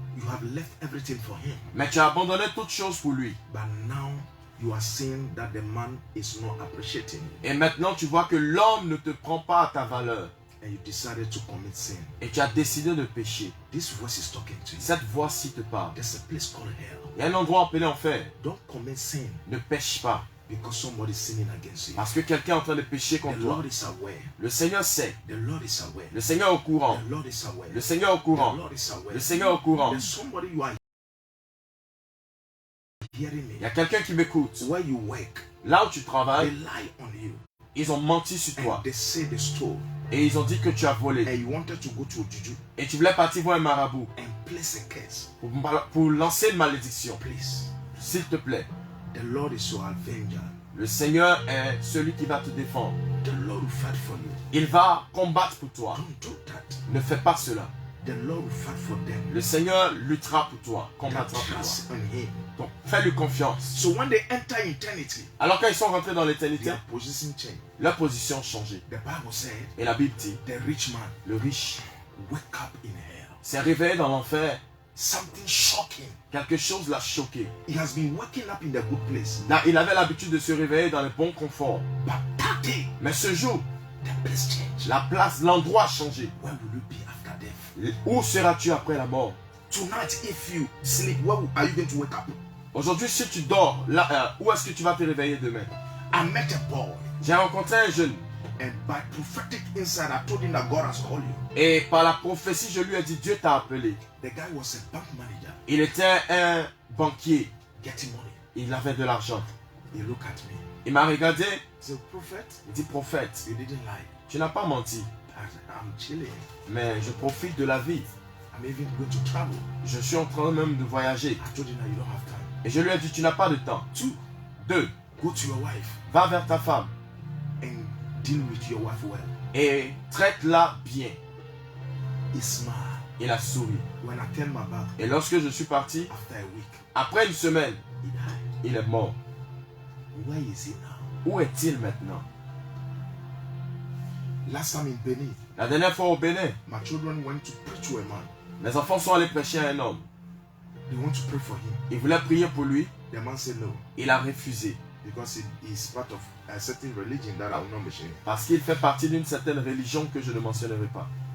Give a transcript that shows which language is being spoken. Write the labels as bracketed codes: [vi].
[en] You have left everything for him. [fr] Mais tu as abandonné toute chose pour lui. [en] But now you are seeing that the man is not appreciating you. [fr] Et maintenant, tu vois que l'homme ne te prend pas à ta valeur. [en] And you decided to commit sin. [fr] Et tu as décidé de pécher. [en] This voice is talking to you. [fr] Cette voix-ci te parle. [en] There's a place called hell. [fr] Il y a un endroit appelé enfer. [en] Don't commit sin [fr] Ne pêche pas. [en] because somebody is sinning against you. [fr] Parce que quelqu'un est en train de pécher [en] The [fr] contre toi. [en] Lord is aware. [fr] Le Seigneur sait. [en] The Lord is aware. [fr] Le Seigneur est au courant. [en] The Lord is aware. [fr] Le Seigneur est au [en] The [fr] courant. [en] Lord is aware. [fr] Le Seigneur est au courant. [en] There's somebody you are hearing me. [fr] Il y a quelqu'un qui m'écoute. [en] Where you work, [fr] Là où tu [en] they [fr] travailles, [en] lie on you. [fr] ils ont menti sur [en] And [fr] toi. [en] they say they stole. [fr] Et ils ont dit que tu as volé. [en] And you wanted to go to a juju [fr] Et tu voulais partir voir un marabout [en] and place a curse. [fr] pour lancer une malédiction. [en] Please. [fr] S'il te plaît. [en] The Lord is your avenger. [fr] Le Seigneur est celui qui va te défendre. [en] The Lord will fight for you. [fr] Il va combattre pour toi. [en] Don't do that. [fr] Ne fais pas cela. [en] The Lord will fight for them. [fr] Le Seigneur luttera pour toi, [en] That [fr] combattra pour toi. [en] trust in him. [fr] Donc, fais-lui confiance. [en] So when they enter eternity, [fr] Alors quand ils sont rentrés dans l'éternité, [en] their position changed. [fr] leur position a changé. [en] The Bible said [fr] Et la Bible dit, [en] the rich man [fr] le riche [en] wake up in hell. [fr] s'est réveillé dans l'enfer. [en] Something shocking. [fr] Quelque chose l'a choqué. [en] He has been waking up in the good place. [fr] Là, il avait l'habitude de se réveiller dans le bon confort. [en] But that day, [fr] Mais ce jour, [en] the place changed. [fr] la place, l'endroit a changé. [en] Where will you be after death? [fr] Où seras-tu après la mort? [en] Tonight, if you sleep, where are you going to wake up? [fr] Aujourd'hui, si tu dors, là, où est-ce que tu vas te réveiller demain? [en] I met a boy, [fr] J'ai rencontré un jeune. [en] and by prophetic insight, I told him that God has called you. [fr] Et par la prophétie, je lui ai dit, Dieu t'a appelé. [en] The guy was a bank manager, [fr] Il était un banquier. [en] getting money. [fr] Il avait de l'argent. [en] He looked at me. [fr] Il m'a regardé. [en] He said, Prophet, [fr] Il dit, prophète, [en] you didn't lie. [fr] tu n'as pas menti. [en] I'm chilling. [fr] Mais je profite de la vie. [en] I'm even going to travel. [fr] Je suis en train même de voyager. [en] I told him that you don't have time. [fr] Et je lui ai dit, tu n'as pas de temps. [en] 2, [fr] 2. [en] go to your wife [fr] Va vers ta femme [en] and deal with your wife well. [fr] et traite-la bien. [en] He smiled. [fr] Il a souri. [en] When I turned my back, [fr] Et lorsque je suis parti, [en] after a week, [fr] après une semaine, [en] he died. [fr] il est mort. [en] Where is he now? [fr] Où est-il maintenant? [en] Last time in Benin, [fr] La dernière fois au Bénin, [en] my children went to preach to a man. [fr] mes enfants sont allés prêcher à un homme. [en] They want to pray for him. [fr] Ils voulaient prier pour lui. [en] The man said no, [fr] Il a refusé. [en] because he is part of a certain religion that I will not mention. [fr] Parce qu'il fait partie d'une certaine religion que je ne mentionnerai pas.